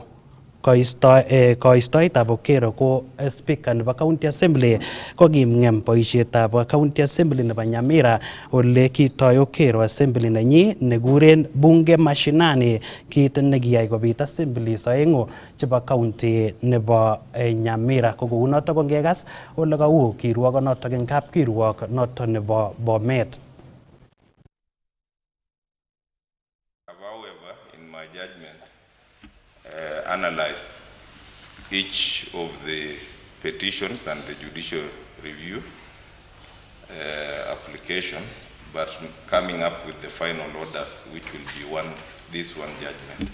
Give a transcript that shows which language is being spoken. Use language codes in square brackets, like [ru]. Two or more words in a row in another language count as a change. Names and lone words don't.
[kln] Koistoetab Okero ko speaker nebo County Assembly ko kimng'em boisietab County Assembly nebo Nyamira ole kitoi Okero Assembly nenyi nekuren Bunge Mashinani, kit nekiyai kobit assemblies oeng'u chebo county nebo Nyamira. Ko kounoto ko ngekas ole kou kirwokonoto eng kapkirwok noto nebo Bomet. [en] However, in my judgment, analyzed each of the petitions and the judicial review application, but coming up with the final orders, which will be this one judgment.